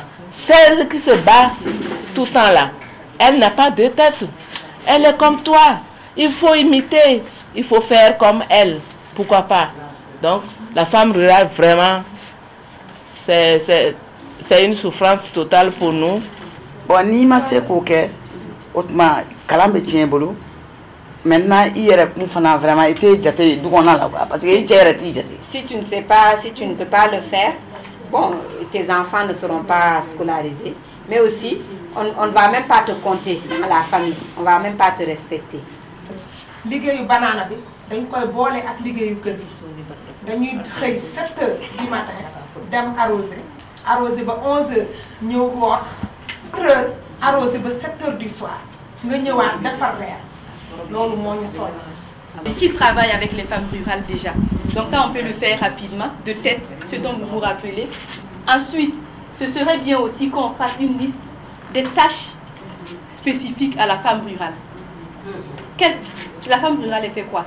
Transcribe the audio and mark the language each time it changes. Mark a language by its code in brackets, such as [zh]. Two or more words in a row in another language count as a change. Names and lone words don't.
[fr] Celle qui se bat tout le temps là, elle n'a pas 2 têtes. Elle est comme toi. Il faut imiter. Il faut faire comme elle. Pourquoi pas? Donc, la femme rurale, vraiment, c'est une souffrance totale pour nous. Bon, [bm] ni ma se ko ke otma kalambe tiembolo. [fr] Maintenant, il a vraiment été jeté du là parce que si tu ne sais pas, si tu ne peux pas le faire, bon, tes enfants ne seront pas scolarisés, mais aussi on ne va même pas te compter dans la famille, on ne va même pas te respecter. [wo] Liggéeyu banana bi dañ koy bolé ak liggéeyu kër gi dañuy xëy [fr] 7 heures du matin [wo] dem arroser ba 11 heures ñëw root 4 heures arroser ba [fr] 7 heures du soir [wo] nga ñëwaat defar reer loolu moo ñu sonn. [fr] Et qui travaille avec les femmes rurales déjà. Donc ça on peut le faire rapidement, de tête, ce dont vous vous rappelez. Ensuite, ce serait bien aussi qu'on fasse une liste des tâches spécifiques à la femme rurale. La femme rurale, elle fait quoi?